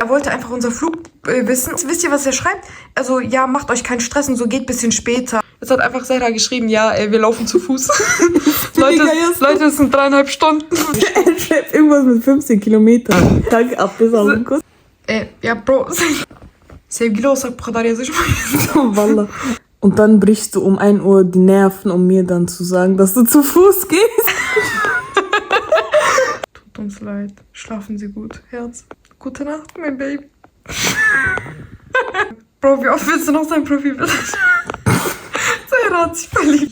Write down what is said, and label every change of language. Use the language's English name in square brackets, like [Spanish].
[German] Er wollte einfach unser Flug wissen. Wisst ihr, was er schreibt? Also, ja, macht euch keinen Stress und so, geht ein bisschen später. Jetzt hat einfach Sarah geschrieben, ja, wir laufen zu Fuß. Leute, es sind 3,5 Stunden. Er schreibt irgendwas mit 15 Kilometern. Danke, abgesagen. Ja, Bro. [Turkish] Sevgili olsak bu kadar yazışmayız. Wallah. [German] Und dann brichst du um 1 Uhr die Nerven, um mir dann zu sagen, dass du zu Fuß gehst. Tut uns leid. Schlafen Sie gut, Herz. Gute Nacht, mein Baby. Bro, wie oft willst du noch sein Profilbild? Sarah hat sich verliebt.